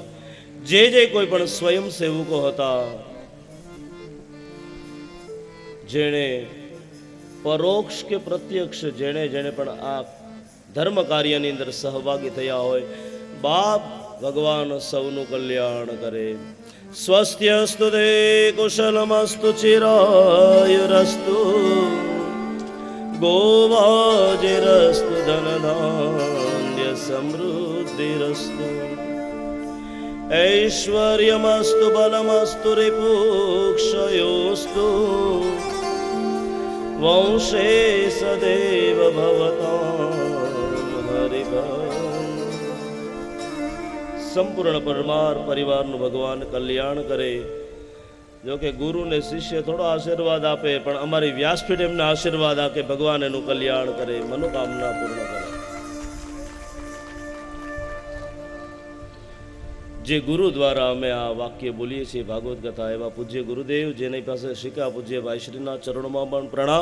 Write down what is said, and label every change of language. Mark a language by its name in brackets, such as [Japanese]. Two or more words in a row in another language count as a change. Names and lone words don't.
[Gujarati] જે કોઈ પણ સ્વયંસેવકો હતા જેણે પરોક્ષ કે પ્રત્યક્ષ જેણે પણ આ ધર્મ કાર્યની અંદર સહભાગી થયા હોય, બાપ ભગવાન સૌનું કલ્યાણ કરે. [Sanskrit] સ્વસ્ત્યસ્તુ તે કુશલમસ્તુ ચિરાયુરસ્તુ ગોવાજીરસ્તુ ધનધાન્ય સમૃદ્ધિરસ્તુ ऐश्वर्यमस्तु बलमस्तु रिपुक्षयोस्तु वंशे सदैव भवतां हरिभक्. [Gujarati] સંપૂર્ણ પરમાર પરિવારનું ભગવાન કલ્યાણ કરે. જો કે ગુરુ ને શિષ્ય થોડો આશીર્વાદ આપે, પણ અમારી વ્યાસપીઠ એમને આશીર્વાદ આપે, ભગવાન એનું કલ્યાણ કરે, મનોકામના પૂર્ણ કરે. જે ગુરુ દ્વારા અમે આ વાક્ય બોલીએ છીએ ભાગવત કથા, એવા પૂજ્ય ગુરુદેવ જેની પાસે શીખ્યા પૂજ્ય ભાઈશ્રીના ચરણોમાં પણ પ્રણામ.